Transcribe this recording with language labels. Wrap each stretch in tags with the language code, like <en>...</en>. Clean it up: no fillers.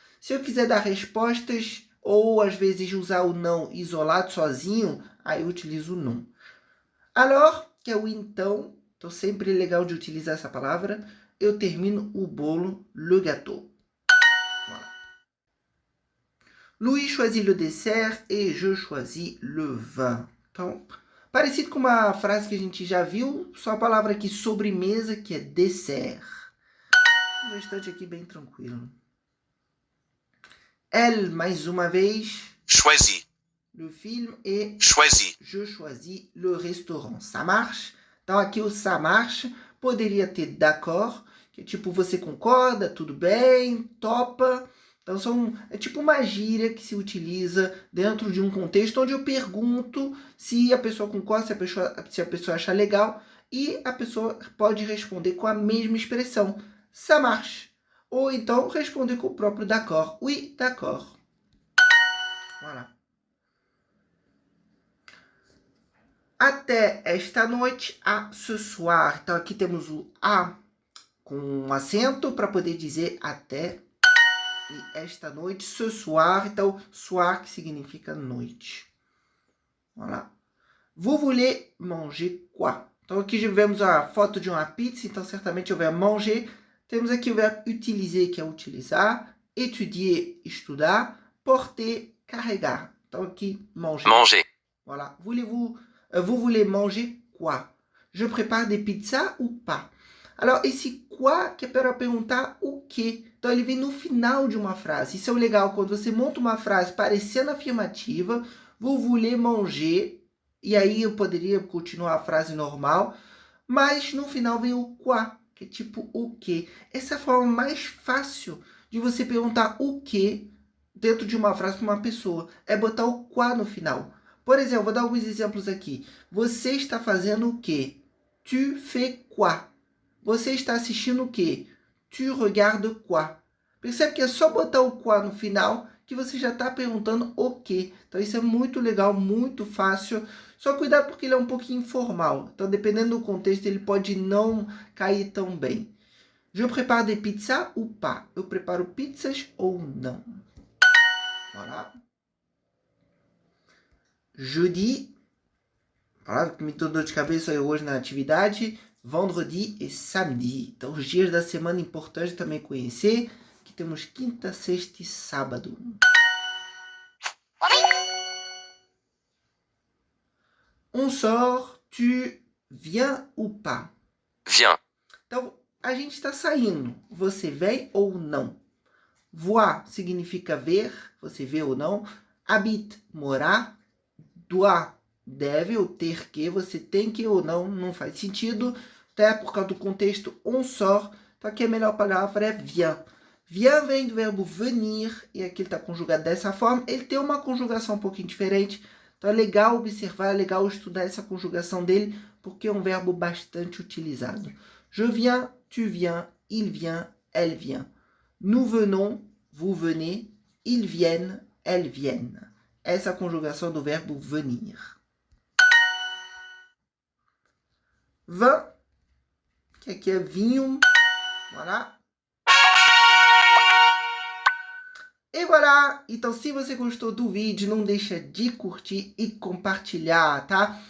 <pt>Se eu quiser dar respostas, ou às vezes usar o não isolado, sozinho, aí eu utilizo o non. Alors, que é o então, então sempre é legal de utilizar essa palavra, eu termino o bolo,</pt> <fr>le gâteau. Louis choisit le dessert et je choisis le vin.</fr> <pt>Então, parecido com uma frase que a gente já viu, só a palavra aqui sobremesa, que é dessert. O restante aqui bem tranquilo. Elle, mais uma vez.</pt> <fr>Choisi. Le film et Choisi. je choisis le restaurant. Ça marche?</fr> <pt>Então, aqui o ça marche poderia ter d'accord, que é tipo você concorda, tudo bem, topa. Então, é tipo uma gíria que se utiliza dentro de um contexto onde eu pergunto se a pessoa concorda, se a pessoa acha legal, e a pessoa pode responder com a mesma expressão,</pt> <fr>ça marche.</fr> <pt>Ou então responder com o próprio d'accord,</pt> <fr>oui, d'accord. Voilà.</fr> <pt>Até esta noite,</pt> <fr>a ce soir.</fr> <pt>Então, aqui temos o a com um acento para poder dizer até. E esta noite,</pt> <fr>ce soir,</fr> <pt>então, soir que significa noite.</pt> <fr>Voilà. Vous voulez manger quoi?</fr> <pt>Então, aqui já vemos a foto de uma pizza, então, certamente o verbo manger. Temos aqui o verbo utiliser, que é utilizar, étudier, estudar, porter, carregar. Então, aqui, manger.</pt> <fr>Manger. Voilà. Vous voulez manger quoi? Je prépare des pizzas ou pas?</fr> <pt>Alors, esse quoi que é para perguntar o quê? Então, ele vem no final de uma frase. Isso é o legal, quando você monta uma frase parecendo afirmativa,</pt> <fr>vous voulez manger,</fr> <pt>e aí eu poderia continuar a frase normal, mas no final vem o quoi, que é tipo o quê. Essa é a forma mais fácil de você perguntar o quê dentro de uma frase para uma pessoa. É botar o quoi no final. Por exemplo, vou dar alguns exemplos aqui. Você está fazendo o quê?</pt> <fr>Tu fais quoi?</fr> <pt>Você está assistindo o quê?</pt> <fr>Tu regardes quoi?</fr> <pt>Percebe que é só botar o quoi no final que você já está perguntando o quê. Então isso é muito legal, muito fácil. Só cuidado porque ele é um pouquinho informal. Então dependendo do contexto ele pode não cair tão bem.</pt> <fr>Je prépare des pizzas ou pas?</fr> <pt>Eu preparo pizzas ou não?</pt> <fr>Voilà.</fr> <pt>Jeudi, palavra que me deu dor de cabeça hoje na atividade, vendredi e samedi. Então, os dias da semana importantes também conhecer, que temos quinta, sexta e sábado.</pt> <fr>On sort, tu viens ou pas? Viens.</fr> <pt>Então, a gente está saindo. Você vem ou não? Voir significa ver, você vê ou não. Habite, morar. Doit, deve ou ter que, você tem que ou não, não faz sentido, até por causa do contexto</pt> <fr>on sort,</fr> <pt>então aqui a melhor palavra é vient. Vient vem do verbo venir, e aqui ele está conjugado dessa forma, ele tem uma conjugação um pouquinho diferente, então é legal observar, é legal estudar essa conjugação dele, porque é um verbo bastante utilizado.</pt> <fr>Je viens, tu viens, il vient, elle vient. Nous venons, vous venez, ils viennent, elles viennent.</fr> <pt>Essa é a conjugação do verbo venir. Vin, que aqui é vinho. Voilà. E voilà! Então, se você gostou do vídeo, não deixa de curtir e compartilhar, tá?</pt>